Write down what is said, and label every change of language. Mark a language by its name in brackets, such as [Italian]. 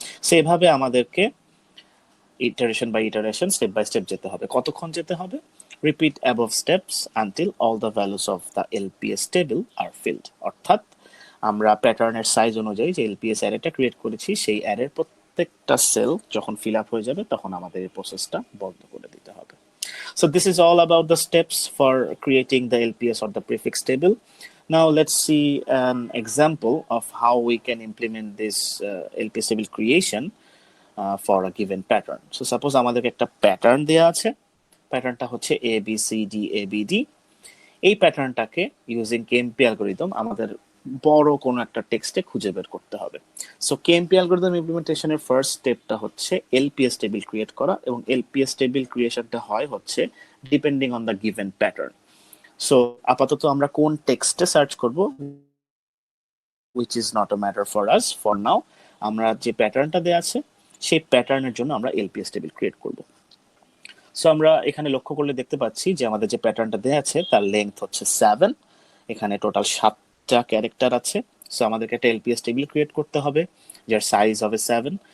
[Bangla] সেভাবে আমাদেরকে iteration by iteration, step by step যেতে হবে। কতক্ষণ যেতে হবে? [English] Repeat above steps until all the values of the LPS table are filled. [Bangla] অর্থাৎ আমরা প্যাটার্নের সাইজ অনুযায়ী যে LPS অ্যারেটা ক্রিয়েট করেছি, সেই অ্যারের প্রত্যেকটা সেল যখন ফিল আপ হয়ে যাবে, তখন আমাদের এই প্রসেসটা বন্ধ করে দিতে হবে। [English] So this is all about the steps for creating the LPS or the prefix table. Now let's see an example of how we can implement this LPS table creation for a given pattern. [Bangla] So suppose আমাদেরকে একটা pattern দেয়া আছে, প্যাটার্নটা হচ্ছে ABCDABD। এই প্যাটার্নটাকে using KMP algorithm আমাদের বড় কোনো একটা টেক্সটে খুঁজে বের করতে হবে। সো KMP অ্যালগরিদম ইমপ্লিমেন্টেশনের ফার্স্ট স্টেপটা হচ্ছে LPS টেবিল ক্রিয়েট করা, এবং LPS টেবিল ক্রিয়েশনটা হয় হচ্ছে [English] Depending on the given pattern. [Bangla] So আপাতত আমরা কোন টেক্সটে সার্চ করব, [English] which is not a matter for us for now। [Bangla] আমরা যে প্যাটার্নটা দেয়া আছে সেই প্যাটার্নের জন্য আমরা LPS টেবিল ক্রিয়েট করব। সো আমরা এখানে লক্ষ্য করলে দেখতে পাচ্ছি যে আমাদের যে প্যাটার্নটা দেয়া আছে তার লেংথ হচ্ছে 7। এখানে টোটাল 7টা ক্যারেক্টার আছে। সো আমাদেরকে একটা LPS টেবিল ক্রিয়েট করতে হবে যার সাইজ হবে 7।